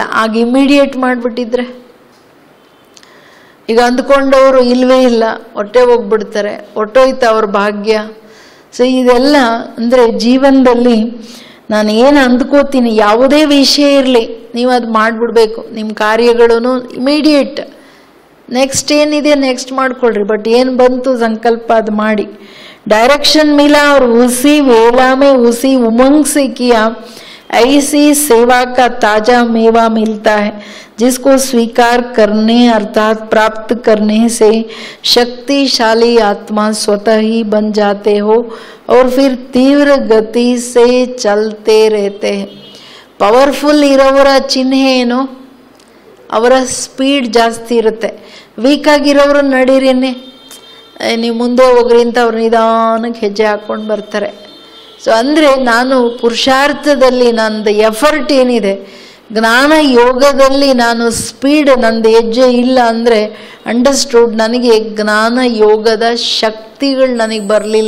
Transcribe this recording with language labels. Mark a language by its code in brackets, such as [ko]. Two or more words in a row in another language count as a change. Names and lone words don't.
[kn] ಆಗ ಇಮಿಡಿಯೇಟ್ ಮಾಡಿಬಿಟ್ಟಿದ್ರೆ, ಈಗ ಅಂದ್ಕೊಂಡವರು ಇಲ್ಲವೇ ಇಲ್ಲ, ಹೊಟ್ಟೆ ಹೋಗ್ಬಿಡ್ತಾರೆ, ಹೊಟ್ಟೋಯ್ತು ಅವ್ರ ಭಾಗ್ಯ. ಸೊ ಇದೆಲ್ಲ ಅಂದರೆ ಜೀವನದಲ್ಲಿ ನಾನು ಏನು ಅಂದ್ಕೋತೀನಿ ಯಾವುದೇ ವಿಷಯ ಇರಲಿ ನೀವು ಅದು ಮಾಡಿಬಿಡ್ಬೇಕು. ನಿಮ್ಮ ಕಾರ್ಯಗಳೂ ಇಮಿಡಿಯೇಟ್, ನೆಕ್ಸ್ಟ್ ಏನಿದೆ ನೆಕ್ಸ್ಟ್ ಮಾಡ್ಕೊಳ್ರಿ, ಬಟ್ ಏನು ಬಂತು ಸಂಕಲ್ಪ ಅದು ಮಾಡಿ. [hi] डायरेक्शन मिला और उसी वेला में उसी उमंग से किया, ऐसी सेवा का ताजा मेवा मिलता है जिसको स्वीकार करने अर्थात प्राप्त करने से शक्तिशाली आत्मा स्वतः ही बन जाते हो और फिर तीव्र गति से चलते रहते हैं. [kn] ಪವರ್ಫುಲ್ ಇರೋವರ ಚಿಹ್ನೆ ಏನು, ಅವರ ಸ್ಪೀಡ್ ಜಾಸ್ತಿ ಇರುತ್ತೆ. ವೀಕ್ ಆಗಿರೋರು ನಡೀರಿನೇ, ನೀವು ಮುಂದೆ ಹೋಗ್ರಿ ಅಂತ ಅವ್ರು ನಿಧಾನಕ್ಕೆ ಹೆಜ್ಜೆ ಹಾಕ್ಕೊಂಡು ಬರ್ತಾರೆ. ಸೊ ಅಂದರೆ ನಾನು ಪುರುಷಾರ್ಥದಲ್ಲಿ ನಂದು ಎಫರ್ಟ್ ಏನಿದೆ, ಜ್ಞಾನ ಯೋಗದಲ್ಲಿ ನಾನು ಸ್ಪೀಡ್ ನಂದು ಹೆಜ್ಜೆ ಇಲ್ಲ ಅಂದರೆ ಅಂಡರ್ಸ್ಟೂಡ್, ನನಗೆ ಜ್ಞಾನ ಯೋಗದ ಶಕ್ತಿಗಳು ನನಗೆ ಬರಲಿಲ್ಲ.